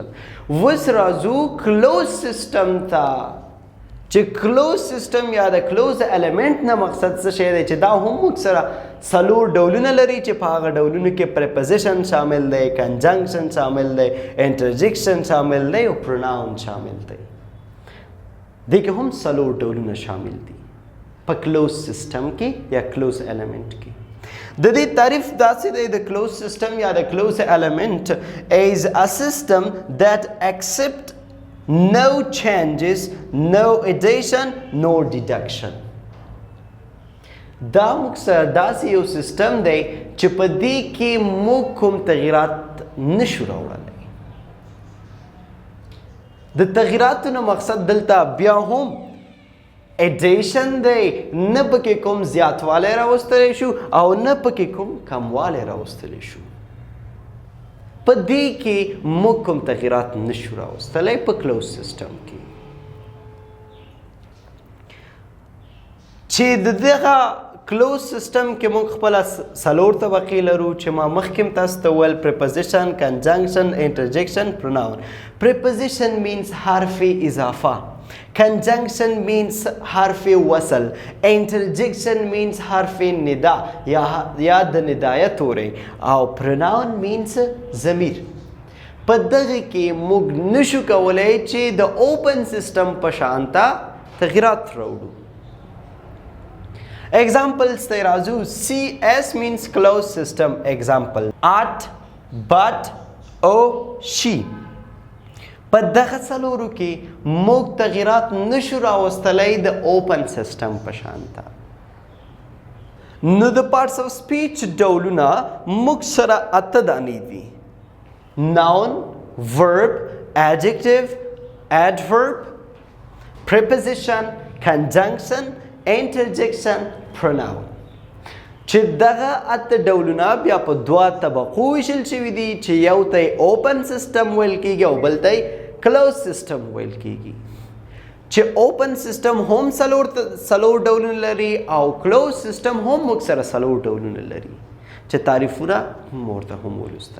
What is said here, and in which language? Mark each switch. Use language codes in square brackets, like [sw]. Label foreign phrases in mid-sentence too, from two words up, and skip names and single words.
[ps] اوس راځو [en] closed system [ps] ته، چې [en] closed system [ps] یا د [en] closed element [ps] نه مقصد څه شی دی، چې دا هم موږ سره څلور ډولونه لري، چې په هغه ډولونو کې پریپوزیشن شامل دی، کنجنکشن شامل دی، انټرجیکشن شامل دی او پروناون شامل دی. دې کې هم څلور ډولونه شامل دي په [en] closed system [ps] کې یا [en] closed element [ps] کې. د دې تعریف داسې دی، د [en] closed system [ps] یا د [en] closed element is a system that accept no changes, no addition, no deduction. [ps] دا موږ سره داسې یو سیسټم دی چې په دې کې موږ کوم تغیرات نشو راوړلی. د تغیراتو نه مقصد دلته بیا هم ایډیشن دی، نه پکې کوم زیاتوالی راوستلی شو او نه پکې کوم کموالی راوستلی شو. په دې کې موږ کوم تغیرات نشو راوستلی په [en] closed system [ps] کې. چې د دغه [en] closed system [ps] کې موږ خپله څلور طبقې لرو چې ما مخکې هم تاسو ته وویل، [en] preposition, conjunction, interjection, pronoun. preposition means [ps] حرف اضافه، [en] conjunction means [ps] حرف وصل، [en] interjection means [ps] حرف ندا یا د ندایه توری، او [en] pronoun means [ps] ضمیر. په دغه کې موږ نشو کولی چې د [en] open system [ps] په شانته تغیرات راوړو. Examples ته راځو. [en] CS means closed system. Example: at, but, o, she. [ps] په دغه څلورو کې موږ تغیرات نشو راوستلی د [en] open system [ps] په شانته. نو د [en] parts of speech [ps] ډولونه موږ سره اته دانې دي: [en] noun, verb, adjective, adverb, preposition, conjunction, interjection, pronoun. [ps] چې دغه اته ډولونه بیا په دوه طبقو ویشل شوي دي، چې یو ته یې [en] open system [ps] ویل کېږي او بل ته یې [en] closed system [ps] ویل کېږي. چې [en] open system [ps] هم څلور ډولونه لري او [en] closed system [ps] هم موږ سره څلور ډولونه لري، چې تعریفونه هم ورته هم ولوستل.